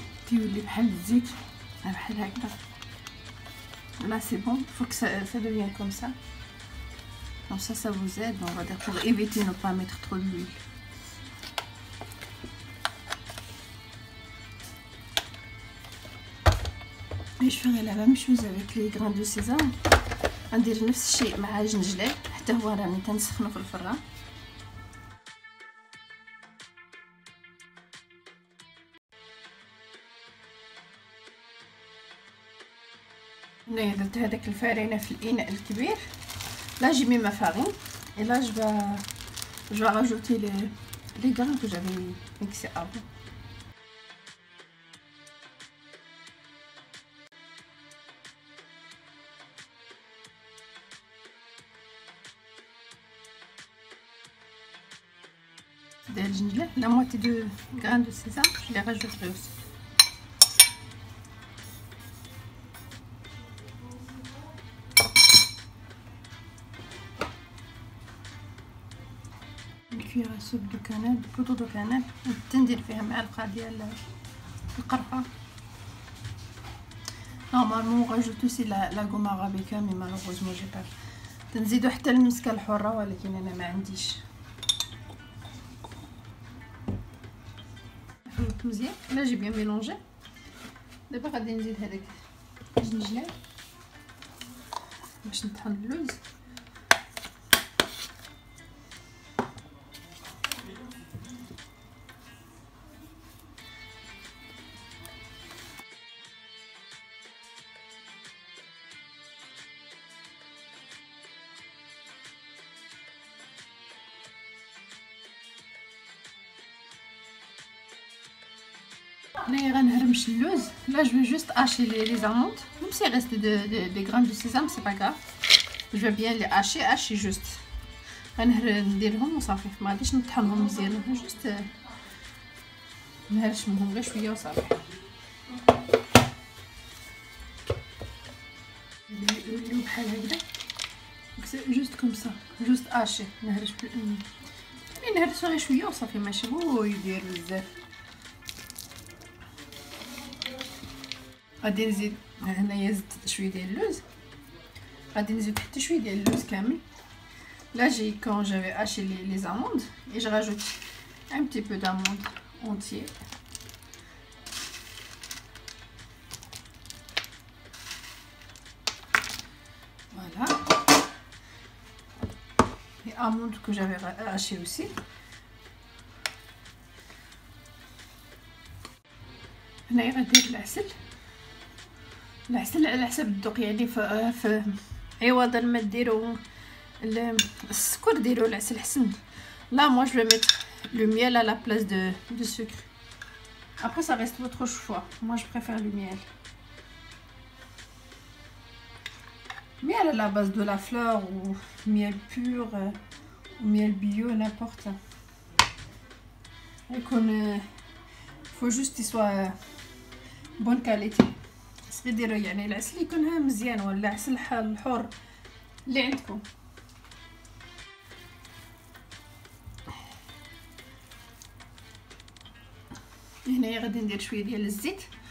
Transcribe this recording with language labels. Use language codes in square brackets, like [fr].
[ar] تيولي بحال الزيت بحال هكذا. [fr] Là c'est bon, il faut que ça devienne comme ça. Donc ça vous aide, on va dire, pour éviter de ne pas mettre trop d'huile. Et je ferai la même chose avec les grains de sésame. [ar] ندير نفس الشيء مع الجنجلة حتى هو راني تنسخنه في الفران. هنايا درت هذاك الفارينة في الإناء الكبير. [fr] Là j'ai mis ma farine et là je vais rajouter les grains que j'avais mixés avant. La moitié de grains de sésame, je les rajouterai aussi. Une cuillère à soupe de cannelle, de poudre de cannelle, [ar] ندير فيها معلقة ديال القرفة. [fr] Normalement on rajoute aussi la gomme arabica mais malheureusement j'ai pas. [ar] تنزيدو حتى المسكة الحرة ولكن انا ما عنديش. [fr] مزيان. Là j'ai bien mélangé. [ar] دابا غادي نزيد هذاك الجنجلان باش نطحن اللوز. هنايا غنهرمش اللوز. [fr] Là je vais juste hacher les amandes. Même s'il reste des grains de sésame c'est pas grave. Je vais bien les hacher juste. [ar] نديرهم وصافي. ما غاديش نطحنهم مزيان. juste نهرشمهم غير شويه وصافي. نديرو بحال هكذا. [fr] juste comme ça. juste hacher. [ar] نهرسو غير شويه وصافي ماشي هو يدير بزاف. غادي نزيد هنايا زدت شويه ديال اللوز. غادي نزيد حتى شويه ديال اللوز كامل. [fr] Là j'ai quand j'avais haché les amandes et je rajoute un petit peu d'amandes entier. Voilà. Les amandes que j'avais hachées aussi. [ar] هنايا غندير العسل. العسل على حسب الذوق يعني في عوضا ما ديروا السكر ديروا العسل حسن. [fr] Là moi je vais mettre le miel à la place de sucre. Après ça reste votre choix. Moi je préfère le miel. Miel à la base de la fleur ou miel pur ou miel bio n'importe. Et qu'on faut juste qu'il soit bonne qualité. [ar] ديروا يعني العسل يكون مزيان ولا عسل الحر اللي عندكم. هنا غادي ندير شويه ديال الزيت.